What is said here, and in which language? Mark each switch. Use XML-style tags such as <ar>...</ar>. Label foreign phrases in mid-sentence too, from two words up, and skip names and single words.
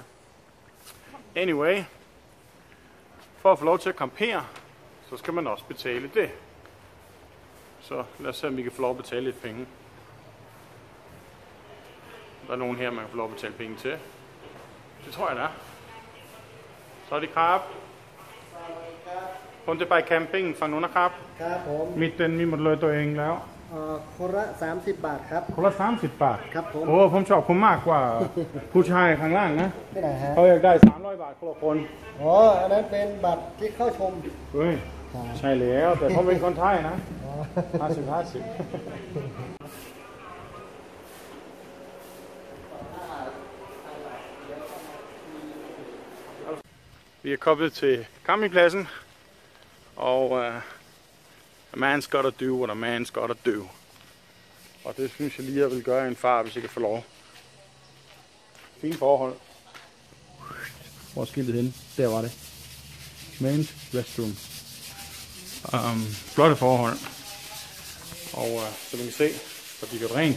<da>Anyway, for at få lov til at campere, så skal man også betale det. Så lad os se, om vi kan få lov at betale lidt penge. Der er nogen her, man kan få lov at betale penge til. Det tror jeg, der er. Så er det krab.</da> <th>Punta</th> <en>by camping</en> <th>ฝั่งนู้นนะครับ ครับผม มีเต็นท์มีหมดเลยตัวเองแล้ว คนละ30 บาทครับ คนละ30 บาท ครับผม โอ้ผมชอบคุณมากกว่า ผู้ชายข้างล่างนะ ที่ไหนฮะ เขาอยากได้300 บาทคนละคน อ๋ออันนั้นเป็นบัตรที่เข้าชม เฮ้ยใช่แล้วแต่เขาเป็นคนไทยนะ อ๋อ</th> <da>50-50 Vi er kommet til campingpladsen, og</da> <en>a man's gotta do what a man's gotta do.</en> <da>Og det synes jeg lige, jeg vil gøre i en far, hvis jeg kan få lov. Fine forhold. Hvor er skiltet henne? Der var det.</da> <en>Men's restroom.</en> <da>Flotte forhold. Og så man kan se, så de gør rent.</da>